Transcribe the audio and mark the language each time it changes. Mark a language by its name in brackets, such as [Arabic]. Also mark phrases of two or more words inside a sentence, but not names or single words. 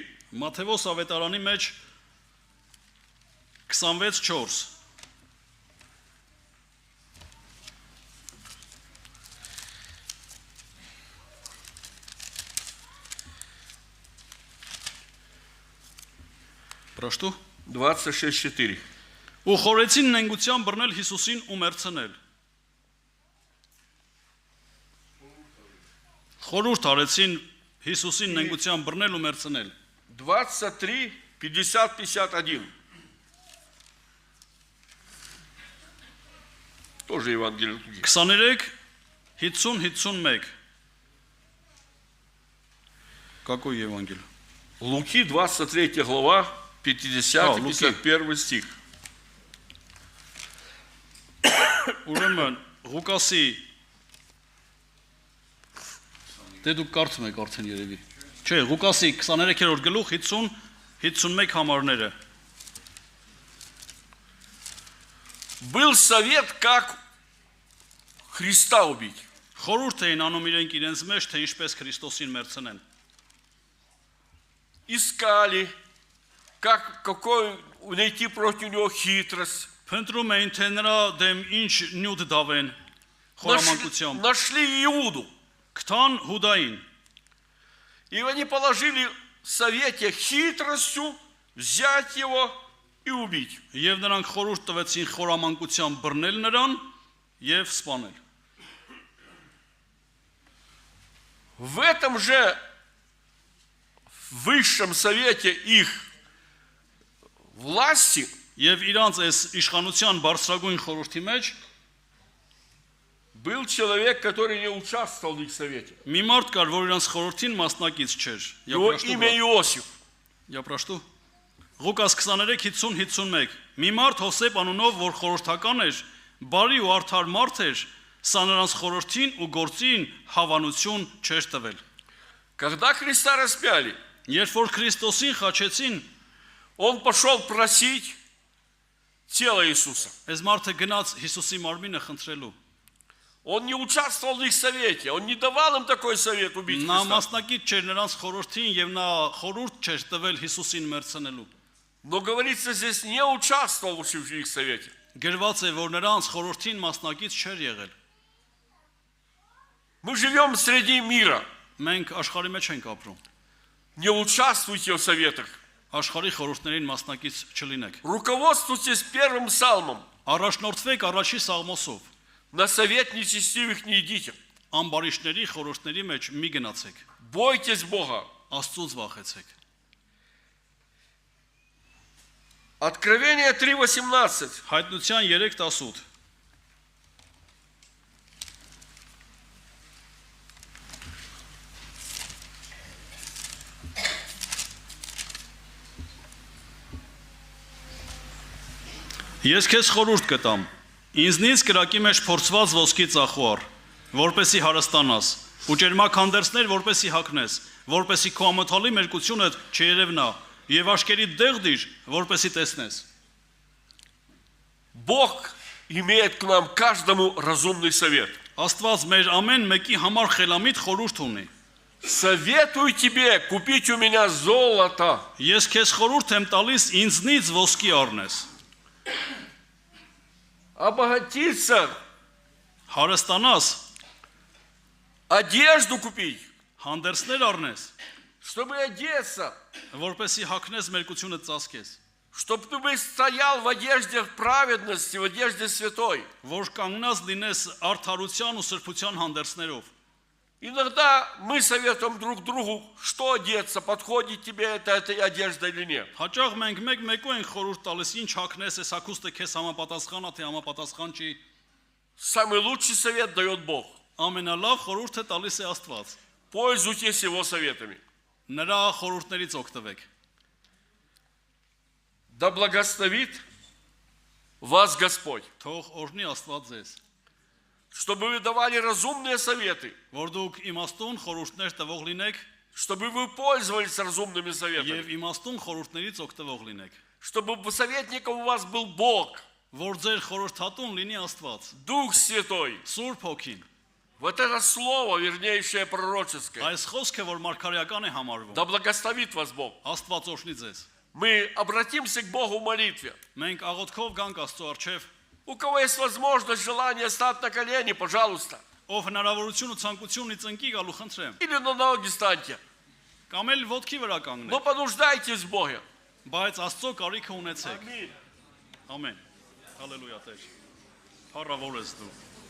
[Armenian] Մատթեոս ավետարանի մեջ 26:4 Պրաշտու 26:4. ու խորեցին նենգության բռնել Հիսուսին ու մեռցնել։ Խորհուրդ արեցին Հիսուսին նենգության բռնել ու մեռցնել։ 23, 50, 51. [Russian] Тоже Евангелие Луки. 23 50 51 Какой Евангелие? Луки, 23 глава, 50 и Луки. 51 стих. [Armenian] Ուրեմն Ղուկասի դե դուք կարծում եք արդեն երևի։ Չէ, Ղուկասի 23-րդ գլուխ 50 51 համարները։ [Russian] был совет, как Христа убить. [Armenian] Խորհուրդ էին անում իրենք իրենց մեջ, թե ինչպես Քրիստոսին մերցնեն։ [Russian] Искали, какой найти против него хитрость. [Armenian] Փնտրում էին, թե նրա դեմ ինչ նյութ դավեն խորամանկությամբ։ [Russian] Нашли Иуду. [Armenian] Գտան Հուդային։ [Russian] И они положили в совете хитростью взять его и убить. [Armenian] Եվ նրանք խորհուրդ տվեցին խորամանկությամբ բռնել նրան եւ սպանել։ [Russian] В этом же высшем совете их власти [Armenian] Եվ իրանց այս իշխանության բարձրագույն խորհրդի մեջ [Russian] был человек, который не участвовал в их совете. [Armenian] մի մարդ կար, որ իրանց խորհրդին մասնակից չէր։ [Russian] Его имя Иосиф. [Armenian] Япրաշտու Ղուկաս 23:50-51 Մի մարդ Հովսեփ անունով, որ խորհրդական էր, բարի ու արդար մարդ էր, սա նրանց խորհրդին ու գործին հավանություն չէր տվել։ [Russian] Когда Христа распяли, [Armenian] Երբ որ Քրիստոսին խաչեցին, [Russian] он пошел просить тело Иисуса. [Armenian] այս մարդը գնաց Հիսուսի մարմինը խնդրելու։ [Russian] Он не участвовал в их совете, он не давал им такой совет убить [Armenian] Նա [Russian] Христа. [Armenian] մասնակից չէր նրանց խորհրդին եւ նա խորհուրդ չէր տվել Հիսուսին մերցնելու։ [Russian] Но говорится, здесь не участвовал в их совете. [Armenian] Գրված է, որ նրանց խորհրդին մասնակից չէր եղել։ [Russian] Мы живем среди мира. [Armenian] Մենք աշխարհի մեջ ենք ապրում։ [Russian] Не участвуйте в советах. [Armenian] Աշխարհի խորհուրդներին մասնակից չլինեք։ [Russian] Руководствуйтесь первым псалмом. [Armenian] Առաջնորդվեք առաջի սաղմոսով։ [Russian] На совет нечестивых не идите. [Armenian] Ամբարիշների խորհուրդների մեջ մի գնացեք։ [Russian] Бойтесь Бога. [Armenian] Աստծուց վախեցեք։ [Russian] Откровение 3:18. [Armenian] Հայտնության 3:18 Ես քեզ խորհուրդ կտամ։ Ինձնից կրակի մեջ փորձված ոսկի ծախուար, որպեսի հարստանաս, ու ջերմակ հանդերձներ, որպեսի հագնես, որպեսի քո ամոթալի մերկությունը չերևնա, եւ աշկերի դեղ դիր, որպեսի տեսնես։ [Russian] Бог имеет к нам каждому разумный совет. [Armenian] Աստված մեր ամեն մեկի համար խելամիտ խորհուրդ ունի։ [Russian] Советую тебе купить у меня золото. [Armenian] Ես քեզ խորհուրդ եմ տալիս ինձնից ոսկի առնես։ [Russian] Обогатиться, [Armenian] Հարստանաս, [Russian] одежду купить, [Armenian] հանդերձներ առնես, [Russian] чтобы одеться, [Armenian] որպեսի հագնես մերկությունը ծածկես, [Russian] чтобы ты стоял в одежде праведности, в одежде святой. [Armenian] որ կանգնած լինես արդարության ու սրբության հանդերձներով։ [Russian] Иногда мы советуем друг другу, что одеться, подходит тебе эта одежда или нет. [Armenian] Հաճախ մենք մեկ-մեկու ենք խորհուրդ տալիս, ինչ հագնես, այս հագուստը քեզ համապատասխանա, թե համապատասխան չի։ [Russian] Самый лучший совет дает Бог. [Armenian] Ամենալավ խորհուրդը տալիս է Աստված։ [Russian] Пользуйтесь его советами. [Armenian] Նրա խորհուրդներից օգտվեք։ [Russian] Да благословит вас Господь, [Armenian] Թող օրհնի Աստված ձեզ, [Russian] чтобы вы давали разумные советы, [Armenian] որ դուք իմաստուն խորհուրդներ տվող լինեք [Russian] чтобы вы пользовались разумными советами, [Armenian] եւ իմաստուն խորհուրդներից օգտվող լինեք, [Russian] чтобы советником у вас был Бог, [Armenian] որ ձեր խորհրդատուն լինի Աստված, [Russian] Дух Святой. [Armenian] Սուրբ Հոգին։ [Russian] Вот это слово, вернейшее пророческое. [Armenian] Այս խոսքը, որ մարգարեական է համարվում, [Russian] Да благословит вас Бог. [Armenian] Աստված օրհնի ձեզ։ [Russian] Мы обратимся к Богу в молитве. [Armenian] Մենք աղոթքով գանք Աստծո առջև, [Russian] У кого есть возможность, желание стать на колени, пожалуйста. [Armenian] ով հնարավորություն ու ցանկություն ունի ծնկի գալու խնդրեմ, [Russian] Или на ноги станьте. [Armenian] կամ էլ ոտքի վրա կանգնեք, [Russian] Но понуждайтесь в Боге. [Armenian] բայց Աստծո կարիքը ունեցեք։ [Russian] Аминь. [Armenian] Ամեն։ Հալելույա Տեր։ Փառավոր ես դու։